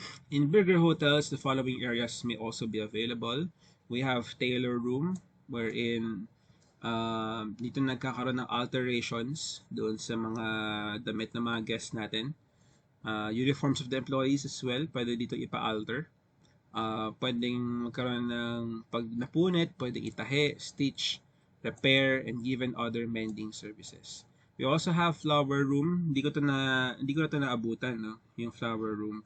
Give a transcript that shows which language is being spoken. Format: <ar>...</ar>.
<en>In bigger hotels, the following areas may also be available. We have tailor room, wherein</en> <tl>dito nagkakaroon ng alterations doon sa mga damit ng mga guests natin.</tl> <en>Uniforms of the employees as well,</en> <tl>pwede dito ipa-alter. Pwedeng magkaroon ng pag napunit, pwedeng itahi,</tl> <en>stitch, repair, and given other mending services. We also have flower room.</en> <tl>Hindi ko na to naabutan, no? Yung flower room.</tl>